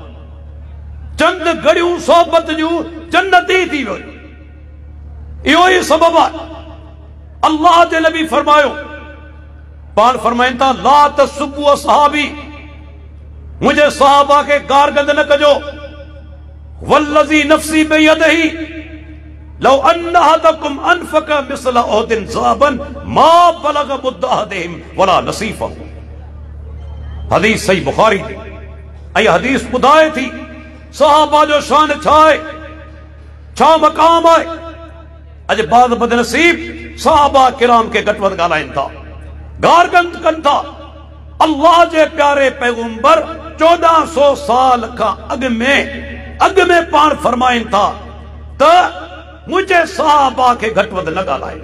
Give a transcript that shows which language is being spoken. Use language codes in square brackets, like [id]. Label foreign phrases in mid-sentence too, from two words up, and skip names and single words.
[sd] चंद घड़ियूं सोहबत जूं जन्नती थी वियो। इहो ई सबबु आहे। अल्लाह जे नबी फरमायो, पाण फरमाइनि था, [ar] لا تسبوا أصحابي, [sd] मुंहिंजे सहाबा खे गारगंद न कजो। [ar] والذي نفسي بيده لو أن أحدكم أنفق مثل أحد ذهبا ما بلغ مد أحدهم ولا نصيفه. [sd] हदीस सही बुखारी थी। ऐं हदीस ॿुधाए थी सहाबा जो शान छा आहे। छा मकाम है। अज बाद बदनसीब सहाबा किराम के घट वध ॻाल्हाइनि था, गारगंद कनि था। अल्लाह जे प्यारे पैगंबर 1400 साल का अग में पान फरमाइन था त मुझे सहाबा के घट वध न ॻाल्हाए।